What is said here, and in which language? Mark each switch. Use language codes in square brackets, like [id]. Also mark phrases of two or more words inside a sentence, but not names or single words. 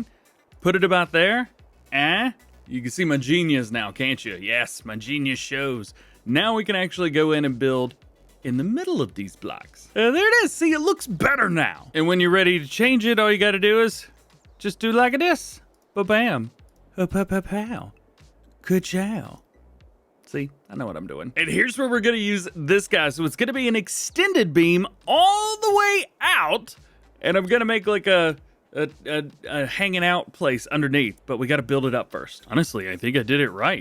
[en] Put it about there. You can see my genius now, can't you? Yes, my genius shows. Now we can actually go in and build in the middle of these blocks. There it is. See, it looks better now. And when you're ready to change it, all you got to do is just do like this. Ba-bam. Pa-pa-pa-pow. Ka-chow. See, I know what I'm doing. And here's where we're going to use this guy. So it's going to be an extended beam all the way out. And I'm going to make like a hanging out place underneath. But we got to build it up first. Honestly, I think I did it right.